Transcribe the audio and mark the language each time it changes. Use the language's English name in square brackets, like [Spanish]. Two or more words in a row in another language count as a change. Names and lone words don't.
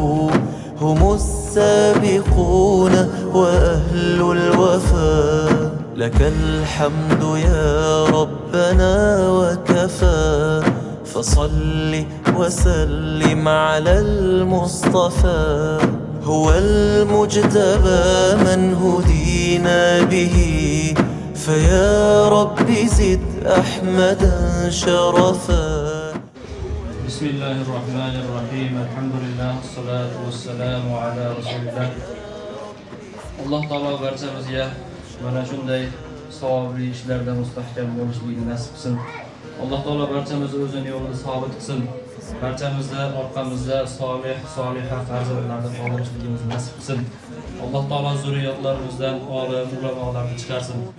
[Arabic] هم السابقون وأهل الوفاء لك الحمد يا ربنا وكفى فصل وسلم على المصطفى هو المجتبى من هدينا به فيا رب زد أحمدا شرفا بسم الله الرحمن الرحيم الحمد لله الصلاة والسلام على رسول الله [Uzbek] alloh taolo barchamizga mana shunday savobli ishlarda mustahkam bo'lishlikni nasib qilsin. Alloh taolo barchamizni o'zining yo'lida sabit qilsin. Barchamizda orqamizda soliha farzandlarni qoldirishligimizni nasib qilsin. Alloh taolo zurriyotlarimizdan olim ulamolarni chiqarsin.